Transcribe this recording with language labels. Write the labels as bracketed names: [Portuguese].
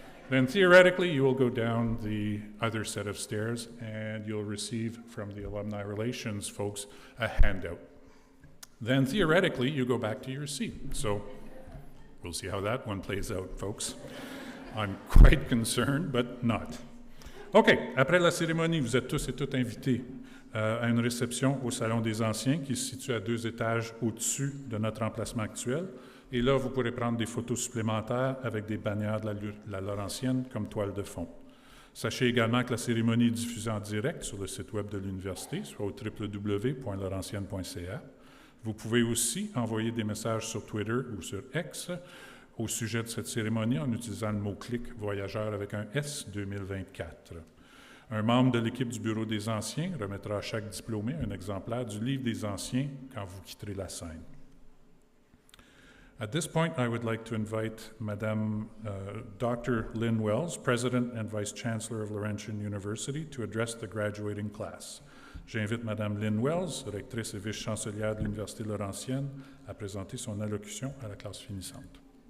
[English] Then theoretically you will go down the other set of stairs and you'll receive from the alumni relations folks a handout. Then theoretically you go back to your seat. So we'll see how that one plays out, folks. I'm quite concerned, but not. OK. [French] Après la cérémonie, vous êtes tous et toutes invités à une réception au Salon des Anciens qui se situe à 2 étages au-dessus de notre emplacement actuel. Et là, vous pourrez prendre des photos supplémentaires avec des bannières de la Laurentienne comme toile de fond. Sachez également que la cérémonie est diffusée en direct sur le site web de l'université, soit au www.laurentienne.ca. Vous pouvez aussi envoyer des messages sur Twitter ou sur X au sujet de cette cérémonie en utilisant le mot-clic « Voyageur » avec un S 2024. Un membre de l'équipe du Bureau des Anciens remettra à chaque diplômé un exemplaire du Livre des Anciens quand vous quitterez la scène. [English] At this point, I would like to invite Madame Dr. Lynn Wells, President and Vice Chancellor of Laurentian University, to address the graduating class. [French] J'invite Madame Lynn Wells, rectrice et vice-chancelière de l'Université Laurentienne, à présenter son allocution à la classe finissante.